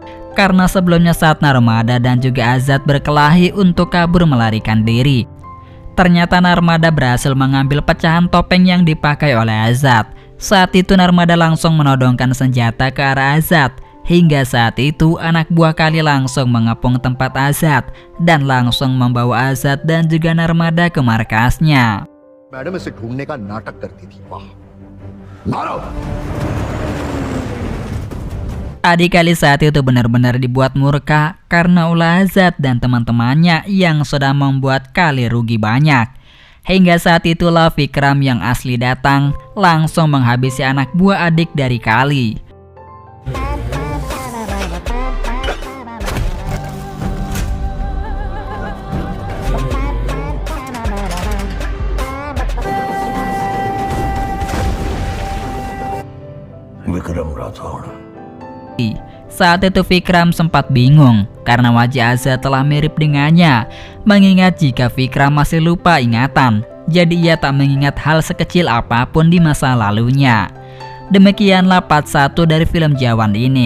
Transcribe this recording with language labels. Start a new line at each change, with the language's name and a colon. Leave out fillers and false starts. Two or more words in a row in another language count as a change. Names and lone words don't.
Indonesian: Karena sebelumnya saat Narmada dan juga Azad berkelahi untuk kabur melarikan diri, ternyata Narmada berhasil mengambil pecahan topeng yang dipakai oleh Azad. Saat itu Narmada langsung menodongkan senjata ke arah Azad. Hingga saat itu anak buah Kali langsung mengepung tempat Azad dan langsung membawa Azad dan juga Narmada ke markasnya.
Hindi: मैडम इसे ढूंढने का नाटक करती थी। वाह, मारो।
Indonesian: Adik Kali saat itu benar-benar dibuat murka karena ulah Azad dan teman-temannya yang sudah membuat Kali rugi banyak. Hingga saat itulah Vikram yang asli datang langsung menghabisi anak buah adik dari Kali. विक्रम राठौड़। Saat itu Vikram sempat bingung karena wajah Azad telah mirip dengannya. Mengingat jika Vikram masih lupa ingatan, jadi ia tak mengingat hal sekecil apapun di masa lalunya. Demikianlah part 1 dari film Jawan ini.